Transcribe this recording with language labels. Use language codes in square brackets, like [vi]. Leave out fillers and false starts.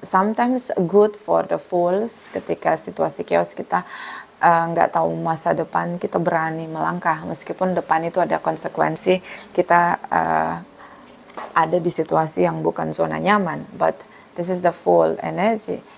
[en] Sometimes good for the fools. [id] Ketika situasi chaos kita nggak tahu masa depan, kita berani melangkah meskipun depan itu ada konsekuensi. Kita ada di situasi yang bukan zona nyaman. [en] But this is the fool energy.